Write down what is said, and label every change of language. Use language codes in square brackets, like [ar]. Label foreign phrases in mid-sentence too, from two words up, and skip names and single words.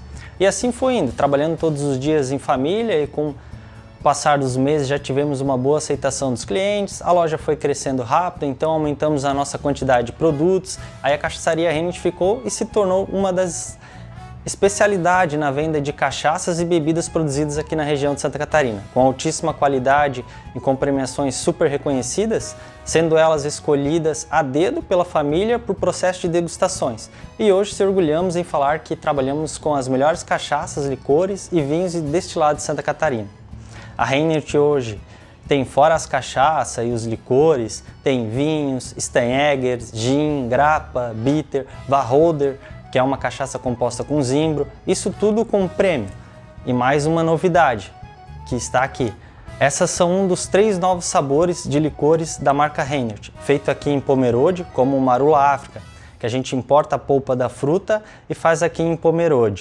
[pt] E assim foi indo, trabalhando todos os dias em família e com o passar dos meses já tivemos uma boa aceitação dos clientes, a loja foi crescendo rápido, então aumentamos a nossa quantidade de produtos, aí a cachaçaria Reinert ficou e se tornou uma das especialidades na venda de cachaças e bebidas produzidas aqui na região de Santa Catarina, com altíssima qualidade e com premiações super reconhecidas, sendo elas escolhidas a dedo pela família por processo de degustações. E hoje se orgulhamos em falar que trabalhamos com as melhores cachaças, licores e vinhos e destilados de Santa Catarina. A Reinert hoje tem, fora as cachaças e os licores, tem vinhos, Steinegger, gin, grappa, bitter, Wacholder, que é uma cachaça composta com zimbro, isso tudo com prêmio. E mais uma novidade, que está aqui. Essas são um dos 3 novos sabores de licores da marca Reinert, feito aqui em Pomerode, como o Marula África, que a gente importa a polpa da fruta e faz aqui em Pomerode.